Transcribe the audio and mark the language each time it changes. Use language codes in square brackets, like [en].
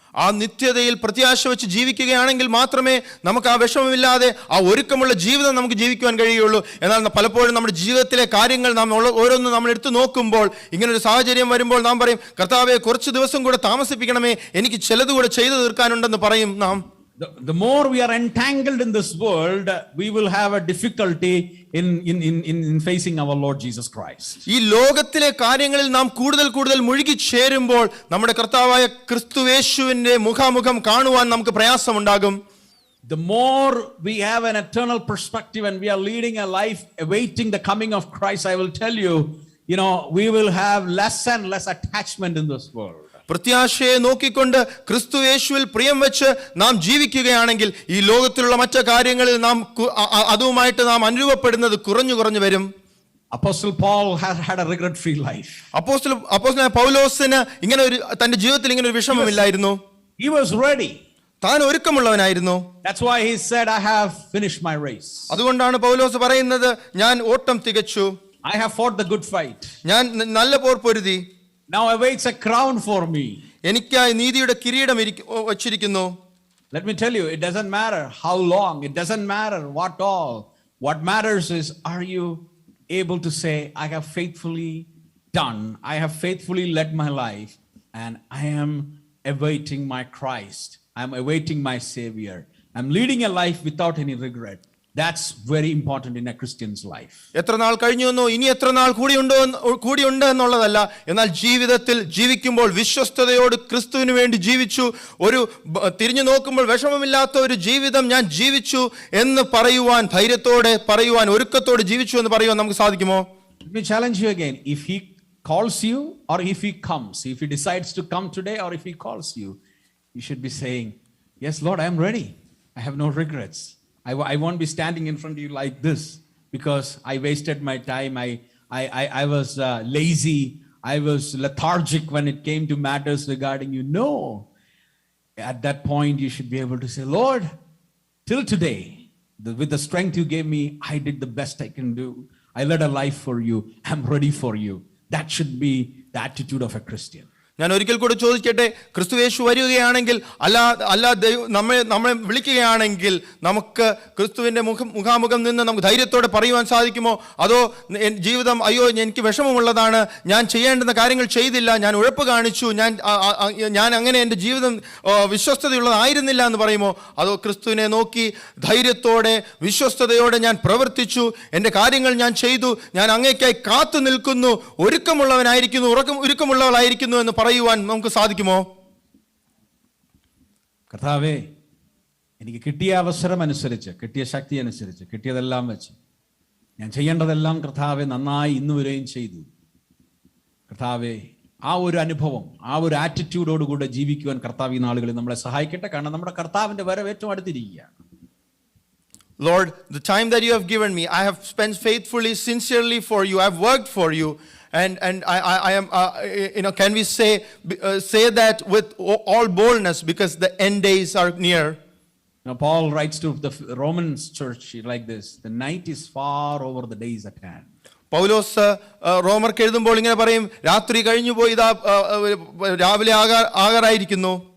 [ml] ആ നിത്യതയിൽ പ്രത്യാശ വെച്ച് ജീവിക്കുകയാണെങ്കിൽ മാത്രമേ നമുക്ക് ആ വിഷമമില്ലാതെ ആ ഒരുക്കമുള്ള ജീവിതം നമുക്ക് ജീവിക്കുവാൻ കഴിയുള്ളൂ. എന്നാൽ പലപ്പോഴും നമ്മുടെ ജീവിതത്തിലെ കാര്യങ്ങൾ നാം ഓരോന്നും നമ്മൾ എടുത്തു നോക്കുമ്പോൾ, ഇങ്ങനൊരു സാഹചര്യം വരുമ്പോൾ നാം പറയും, കർത്താവേ, കുറച്ച് ദിവസം കൂടെ താമസിപ്പിക്കണമേ, എനിക്ക് ചിലത് കൂടെ ചെയ്തു തീർക്കാനുണ്ടെന്ന് പറയും നാം. [en] The more we are entangled in this world, we will have a difficulty in facing our Lord Jesus Christ. [ml] ഈ ലോകത്തിലെ കാര്യങ്ങളിൽ നാം കൂടുതൽ മുഴുകി ചേരുമ്പോൾ നമ്മുടെ കർത്താവായ ക്രിസ്തുയേശുവിന്റെ മുഖാമുഖം കാണുവാൻ നമുക്ക് പ്രയാസമുണ്ടാകും. [en] The more we have an eternal perspective and we are leading a life awaiting the coming of Christ, I will tell you, we will have less and less attachment in this world. [ml] പ്രത്യാശയെ നോക്കിക്കൊണ്ട് ക്രിസ്തു യേശുവിൽ പ്രിയം വെച്ച് നാം ജീവിക്കുകയാണെങ്കിൽ ഈ ലോകത്തിലുള്ള മറ്റു കാര്യങ്ങളിൽ നാം അതുമായിട്ട് നാം അനുരൂപപ്പെടുന്നത് കുറഞ്ഞു കുറഞ്ഞു വരും. [en] Apostle Paul had a regret-free life. [ml] അപ്പോസ്തലനായ പൗലോസിന് ഇങ്ങനെ ഒരു തന്റെ ജീവിതത്തിൽ ഇങ്ങനെ ഒരു വിഷമമില്ലായിരുന്നു. [en] He was ready. [ml] താൻ ഒരുക്കമുള്ളവനായിരുന്നു. [en] That's why he said, I have finished my race. [ml] അതുകൊണ്ടാണ് പൗലോസ് പറയുന്നത്, ഞാൻ ഓട്ടം തികച്ചു, [en] I have fought the good fight. [ml] ഞാൻ നല്ല പോർ പൊരുതി. [en] Now awaits a crown for me. [ml] എനിക്കായി നീതിയുടെ കിരീടം വച്ചിരിക്കുന്നു. [en] Let me tell you, it doesn't matter how long, it doesn't matter what all. What matters is, are you able to say, I have faithfully done, I have faithfully led my life, and I am awaiting my Christ, I am awaiting my Savior, I am leading a life without any regret. That's very important in a Christian's life. [ml] എത്ര നാൾ കഴിഞ്ഞു എന്നോ ഇനി എത്ര നാൾ കൂടിയുണ്ട് എന്നുള്ളതല്ല, എന്നാൽ ജീവിതത്തിൽ ജീവിക്കുമ്പോൾ വിശ്വസ്തയോട് ക്രിസ്തുവിന് വേണ്ടി ജീവിച്ചു, ഒരു തിരിഞ്ഞു നോക്കുമ്പോൾ വിഷമമില്ലാത്ത ഒരു ജീവിതം ഞാൻ ജീവിച്ചു എന്ന് പറയുവാൻ, ധൈര്യത്തോടെ പറയുവാൻ, ഒരുക്കത്തോടെ ജീവിച്ചു എന്ന് പറയുവാൻ നമുക്ക് സാധിക്കുമോ? [en] Let me challenge you again. If he calls you, or if he comes, if he decides to come today, or if he calls you, you should be saying, yes Lord, I am ready, I have no regrets. I won't be standing in front of you like this because I wasted my time. I was lazy. I was lethargic when it came to matters regarding you. No. At that point, you should be able to say, Lord, till today, with the strength you gave me, I did the best I can do. I led a life for you. I'm ready for you. That should be the attitude of a Christian. [ml] ഞാൻ ഒരിക്കൽ കൂടെ ചോദിക്കട്ടെ, ക്രിസ്തു യേശു വരികയാണെങ്കിൽ അല്ല നമ്മളെ വിളിക്കുകയാണെങ്കിൽ നമുക്ക് ക്രിസ്തുവിന്റെ മുഖാമുഖം നിന്ന് നമുക്ക് ധൈര്യത്തോടെ പറയുവാൻ സാധിക്കുമോ? അതോ ജീവിതം അയ്യോ എനിക്ക് വിഷമമുള്ളതാണ്, ഞാൻ ചെയ്യേണ്ടുന്ന കാര്യങ്ങൾ ചെയ്തില്ല, ഞാൻ ഉഴപ്പ് കാണിച്ചു, ഞാൻ അങ്ങനെ എൻ്റെ ജീവിതം വിശ്വസ്തതയുള്ളതായിരുന്നില്ല എന്ന് പറയുമോ? അതോ ക്രിസ്തുവിനെ നോക്കി ധൈര്യത്തോടെ വിശ്വസ്തയോടെ ഞാൻ പ്രവർത്തിച്ചു, എൻ്റെ കാര്യങ്ങൾ ഞാൻ ചെയ്തു, ഞാൻ അങ്ങേക്കായി കാത്തു നിൽക്കുന്നു, ഒരുക്കമുള്ളവളായിരിക്കുന്നു എന്ന് പറയുവാൻ നമുക്ക് സാധിക്കുമോ? കർത്താവേ, എനിക്ക് കിട്ടിയ അവസരം അനുസരിച്ച്, കിട്ടിയ ശക്തി അനുസരിച്ച്, കിട്ടിയതെല്ലാം വെച്ച് ഞാൻ ചെയ്യേണ്ടതെല്ലാം കർത്താവെ നന്നായി ഇന്നുവരെയും ചെയ്തു. കർത്താവെ, ആ ഒരു അനുഭവം, ആ ഒരു ആറ്റിറ്റ്യൂഡോടുകൂടെ ജീവിക്കുവാൻ കർത്താവ് ഈ നാളുകളിൽ നമ്മളെ സഹായിക്കട്ടെ. കാരണം നമ്മുടെ കർത്താവിന്റെ വരവ് ഏറ്റവും അടുത്തിരിക്കുകയാണ്. [en] Lord, the time that you have given me, I have spent faithfully, sincerely for you. I have worked for you. And I am, can we say that with all boldness because the end days are near? Now Paul writes to the Romans church like this: the night is far over the days at hand. [ml] പൗലോസ് റോമർക്ക് എഴുതുമ്പോൾ ഇങ്ങനെ പറയും, രാത്രി കഴിഞ്ഞു പോയി, ഇതാ രാവിലെ ആകാറായിരിക്കുന്നു.